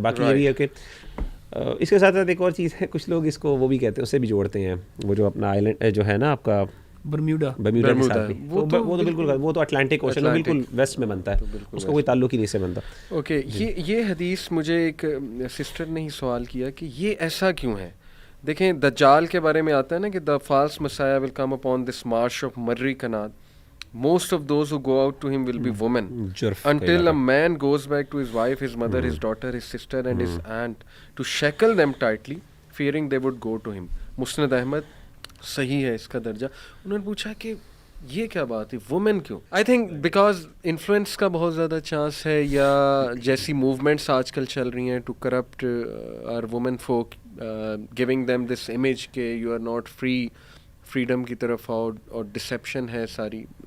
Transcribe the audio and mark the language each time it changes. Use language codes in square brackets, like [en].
[ur] باقی یہ بھی ہے کہ اس کے ساتھ ساتھ ایک اور چیز ہے, کچھ لوگ اس کو وہ بھی کہتے ہیں, اسے بھی جوڑتے ہیں, وہ جو اپنا آئی لینڈ جو ہے نا آپ کا برمیوڈا کے ساتھ بھی. وہ تو بالکل, وہ تو اٹلانٹک اوشن بالکل ویسٹ میں بنتا ہے, اس کا کوئی تعلق ہی نہیں سے بنتا. اوکے, یہ حدیث مجھے ایک سسٹر نے ہی سوال کیا کہ یہ ایسا کیوں ہے. دیکھیں دجال کے بارے میں آتا ہے نا کہ [en] the false messiah will come upon this marsh of Marri Kanat. Most of those who go out to him will be women. Until a man goes back to his wife, his mother, his daughter, his sister and his aunt to shackle them tightly, fearing they would go to him. [ur] مسند احمد صحیح ہے اس کا درجہ. انہوں نے پوچھا کہ یہ کیا بات ہے, وومن کیوں؟ [en] I think because [ur] انفلوئنس کا بہت زیادہ چانس ہے, یا جیسی موومنٹس آج کل چل رہی ہیں [en] to corrupt our women folk, giving them this image [ur] کہ [en] you are not free, [ur] freedom کی طرف آؤ, اور ڈسیپشن ہے ساری.